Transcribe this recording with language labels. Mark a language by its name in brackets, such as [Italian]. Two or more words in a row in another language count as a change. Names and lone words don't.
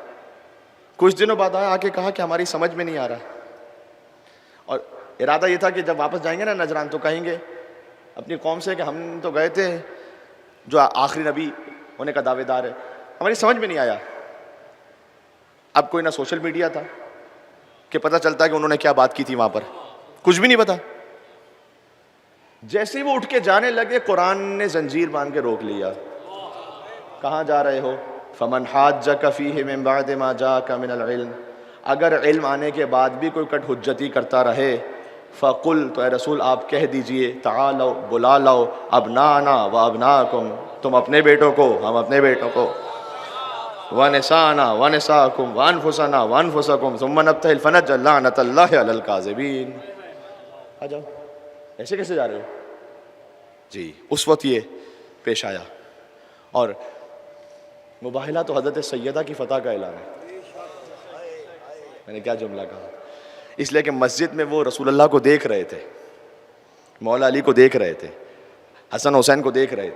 [Hindi] कुछ दिनों बाद आया, आके कहा कि हमारी समझ में नहीं आ रहा, और इरादा ये था कि जब वापस जाएंगे ना नजरान तो कहेंगे अपनी कौम से कि हम तो गए थे जो आखिरी नबी होने का दावेदार है, हमारी समझ में नहीं आया। अब कोई ना सोशल मीडिया था कि पता चलता है कि उन्होंने क्या बात की थी, वहां पर कुछ भी नहीं पता। जैसे ही वो उठ के जाने लगे, कुरान ने जंजीर बांध के रोक लिया। कहाँ जा रहे हो? [Arabic] فمن حاجك فيه من بعد ما جاءك من العلم, [Hindi] अगर इल्म आने के बाद भी कोई कट हुज्जती करता रहे, फ़कुल, तो ए रसूल आप कह दीजिए, तालो, बुला लाओ, [Arabic] أبناءنا وأبناءكم, [Hindi] तुम अपने बेटों को, हम अपने बेटों को, [Arabic] ونساءنا ونساءكم وأنفسنا وأنفسكم ثم نبتهل فنجعل لعنة الله على الكاذبين. [Hindi] आ जाओ। ऐसे कैसे जा रहे हो जी? उस वक्त ये पेश आया। और मुबाहिला तो हज़रत सैयदा की फ़तह का ऐलान है। मैंने क्या जुमला कहा? इसलिए कि मस्जिद में वो रसूलुल्लाह को देख रहे थे, मौला अली को देख रहे थे, हसन हुसैन को देख रहे थे।